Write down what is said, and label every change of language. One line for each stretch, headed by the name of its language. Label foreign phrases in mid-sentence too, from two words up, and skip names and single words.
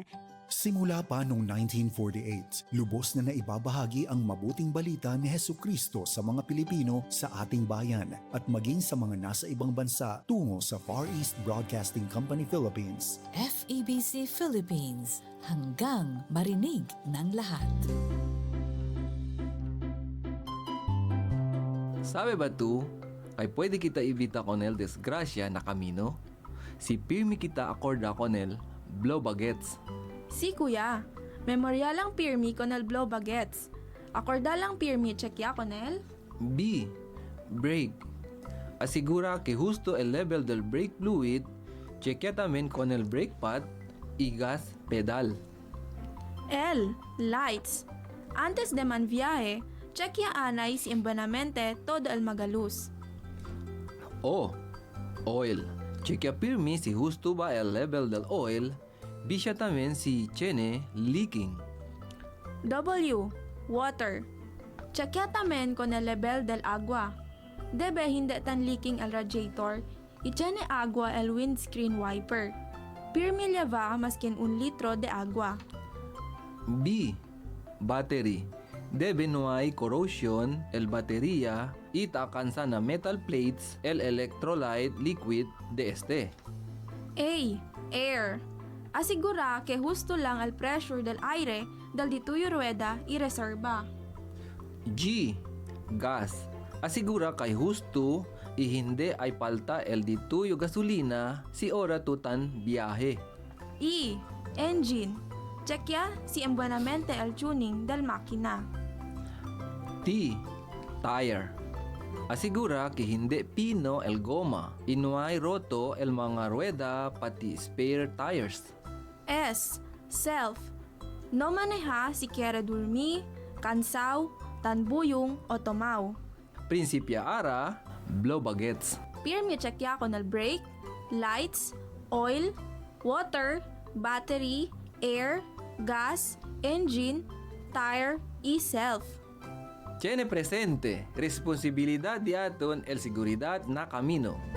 Filipino: Simula pa noong 1948, lubos na naibabahagi ang mabuting balita ni Hesukristo sa mga Pilipino sa ating bayan at maging sa mga nasa ibang bansa tungo sa Far East Broadcasting Company Philippines. FEBC Philippines, hanggang marinig ng lahat.
Chavacano: Sabi ba tu, ay pwede kita ibita konel desgrasya na kamino? Si pirmi kita akorda konel, blow bagets. Si kuya, memoryalang pirmi konel blow bagets. Akordalang pirmi checkya konel? B. Brake. Asigura que justo el level del
English: brake fluid,
Chavacano: chequea también con el
English: brake pad
Chavacano: y
English: gas pedal.
Chavacano: L. Lights. Antes de man viaje, checkya anay si embanamente todo el magaluz. O. Oil. Chequea pirmi si justo va el level del oil, bisya también si tiene leaking. W. Water. Checkya tamen con el level del agua. Debe hindi tan leaking el radiator, y tiene agua el
English: windscreen wiper.
Chavacano: Pirmi lleva maskin 1 litro de agua. B. Battery. Debe no hay corrosion el batería y takansa na
English: metal plates
Chavacano: el
English: electrolyte liquid
Chavacano: de este. A. Air. Asigura que justo lang el pressure del aire dal dituyo rueda y reserva. G. Gas. Asigura kay justo y hindi ay palta el dituyo gasolina si ora tutan biyahe. E. Engine. Checkya si embuenamente el tuning del makina. T. Tire. Asigura que hindi pino el goma y no hay roto el mga rueda pati
English: spare tires.
Chavacano: S. Self. No maneja si quiere dormir, cansao, tanbuyong o tomaw. Principia ara, blow bagets. Pirmi checkya con el
English: brake, lights, oil, water, battery, air, gas, engine,
Chavacano: tire, y self. Tiene presente, responsibilidad de aton el seguridad na camino.